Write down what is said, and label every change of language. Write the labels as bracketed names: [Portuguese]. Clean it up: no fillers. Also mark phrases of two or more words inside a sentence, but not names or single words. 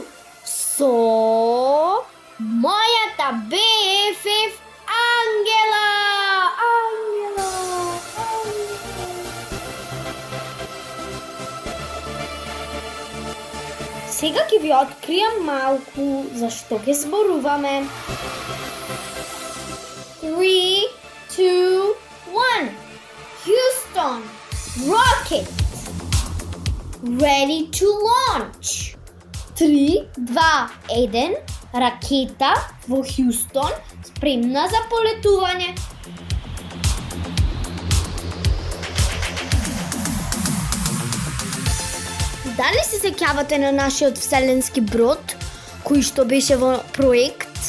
[Macedonian] Со мојата BFF Ангела! Сега ќе ви откријам малку за што ќе зборуваме. 3, 2, 1. [English] Houston, rocket. Ready to launch. [Macedonian] 3, 2, 1. Ракета во Хјустон спремна за полетување. Дали се сеќавате на нашиот вселенски брод, кој што беше во проект?